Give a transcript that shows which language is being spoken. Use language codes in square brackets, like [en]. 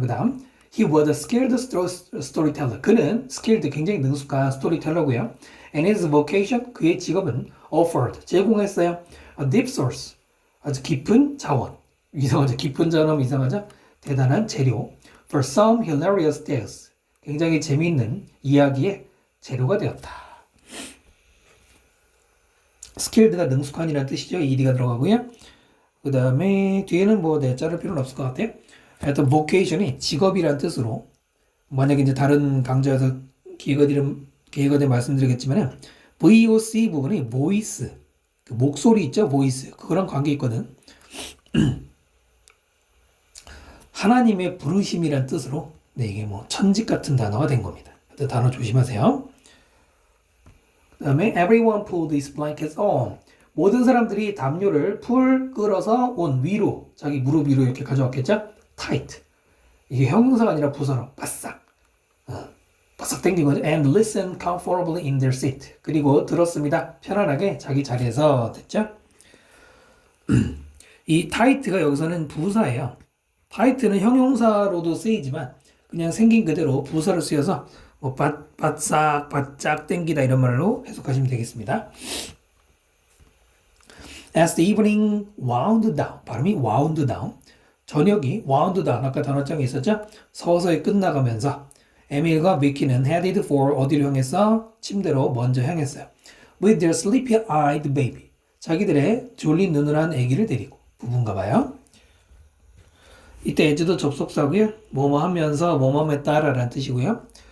[ko] 그 다음 [en] He was a skilled storyteller. [ko] 그는 skilled 굉장히 능숙한 스토리텔러고요. [en] And his vocation [ko] 그의 직업은 [en] offered [ko] 제공했어요. [en] A deep source [ko] 아주 깊은 자원. 이상하죠. 깊은 자원 이상하죠. 대단한 재료. [en] For some hilarious tales [ko] 굉장히 재미있는 이야기의 재료가 되었다. skilled가 능숙한이라는 뜻이죠. ed가 들어가고요. 그 다음에 뒤에는 뭐 자를 필요는 없을 것 같아요. 하여튼 vocation이 직업이란 뜻으로 만약에 이제 다른 강좌에서 기회가 말씀드리겠지만은 VOC 부분이 voice 그 목소리 있죠. voice 그거랑 관계 있거든. 하나님의 부르심이란 뜻으로 네, 이게 뭐 천직 같은 단어가 된 겁니다. 단어 조심하세요. 그 다음에 [en] everyone pulled his blankets on. [ko] 모든 사람들이 담요를 끌어서 on 위로 자기 무릎 위로 이렇게 가져왔겠죠? [en] tight. [ko] 이게 형용사가 아니라 부사로 바싹 바싹 당긴 거죠. [en] and listen comfortably in their seat. [ko] 그리고 들었습니다. 편안하게 자기 자리에서 됐죠? 이 tight가 여기서는 부사예요. tight는 형용사로도 쓰이지만 그냥 생긴 그대로 부사로 쓰여서 뭐 바싹 바짝 당기다 이런 말로 해석하시면 되겠습니다. [en] As the evening wound down [ko] 발음이 [en] wound down [ko] 저녁이 [en] wound down [ko] 아까 단어장에 있었죠? 서서히 끝나가면서 에밀과 미키는 [en] headed for [ko] 어디로 향했어? 침대로 먼저 향했어요. [en] With their sleepy-eyed baby [ko] 자기들의 졸린 눈을 한 아기를 데리고 부부인가 봐요. 이때 as도 접속사고요. 뭐뭐 하면서 뭐뭐 했다라 라는 뜻이고요.